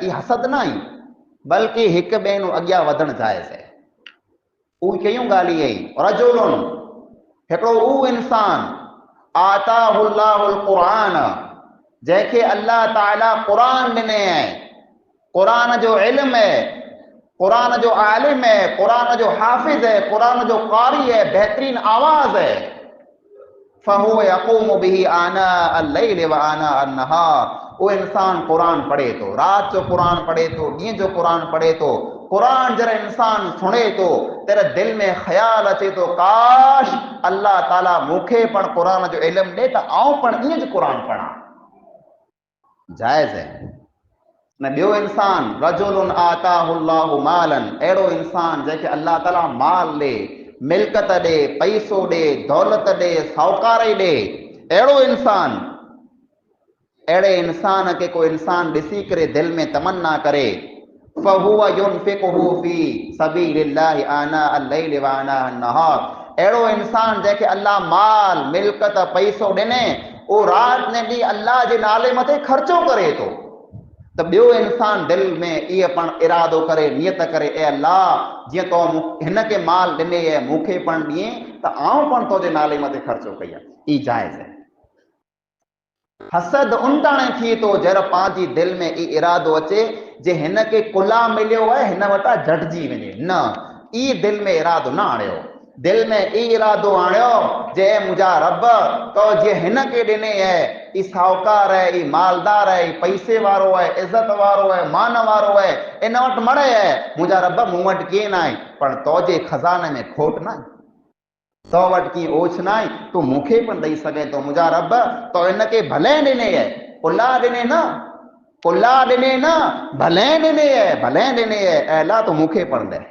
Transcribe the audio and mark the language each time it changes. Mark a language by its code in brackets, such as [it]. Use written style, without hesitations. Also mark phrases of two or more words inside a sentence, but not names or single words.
[sd] ई हसद न आई बल्कि हिक ॿिए नूं अॻियां वधणु जाइज़ आहे। उहे कयूं ॻाल्हियूं आहिनि, रजुलुन, हिकिड़ो उहो इंसान [ar] آتاه الله القرآن, [sd] जंहिंखे अल्लाह ताला क़ुरान ॾिने आहे, क़ुरान जो इल्म है, कुरान जो आलिम है, कुरान जो हाफिज है, कुरान जो कारी है, बेहतरीन आवाज है। [ar] فهو يقوم به آناء الليل وآناء النهار. [sd] वो इंसान कुरान पढ़े तो, रात जो कुरान पढ़े तो, ॾींहं जो कुरान पढ़े तो। कुरान जरा इंसान सुने तो तेरे दिल में ख्याल अचे तो काश अल्लाह ताला मूंखे पण कुरान जो इल्म ॾे त आऊं पण ईअं जो कुरान पढ़ां। जायज़ है। न ॿियो इंसान [ar] رجل آتاه الله مالا, [sd] अहिड़ो इंसान जंहिंखे अल्लाह ताला माल ॾे, मिल्कत ॾे, पैसो ॾे, दौलत ॾे, साहूकारी ॾे। अहिड़ो इंसान, अहिड़े इंसान खे को इंसान ॾिसी करे दिल में तमन्ना करे, [ar] فهو ينفقه في سبيل الله آناء الليل وآناء النهار. [sd] अहिड़ो इंसान जंहिंखे अल्लाह माल, मिल्कत, पैसो ॾिने, उहो राति ने ॾींहुं अल्लाह जे नाले मथे ख़र्चो करे थो। त ॿियो इंसान दिल में इहे पण इरादो करे, नियत करे, ए अल्लाह जीअं तो हिनखे माल ॾिने आहे मूंखे पण ॾिए त आऊं पण तुंहिंजे नाले मथे ख़र्चो कई आहे। ई जाइज़ है। हसद उन ताणे थिए थो जर पंहिंजी दिल में ई इरादो अचे जे हिनखे कुला मिलियो आहे हिन वटां झटिजी वञे। न, ई दिल में इरादो न आणियो। दिल में ई इरादो आणियो जे मुंहिंजा रब तो जे हिनखे ॾिने आहे, ई साहूकार है, ई मालदार है, ई पैसे वारो है, इज़त वारो है, मान वारो है, इन वटि मड़े है, मुंहिंजा रब मूं वटि कीअं न आहे, पण तुंहिंजे खज़ाने में खोट न आहे, तो वटि कीअं ओछ न आहे, तूं मूंखे पण ॾेई सघे थो। मुंहिंजा रब तो हिनखे भले ॾिने आहे, कुला ॾिने न, कुला ॾिने न, भले ॾिने आहे, भले ॾिने आहे, ऐं अल्लाह तूं मूंखे पण ॾे।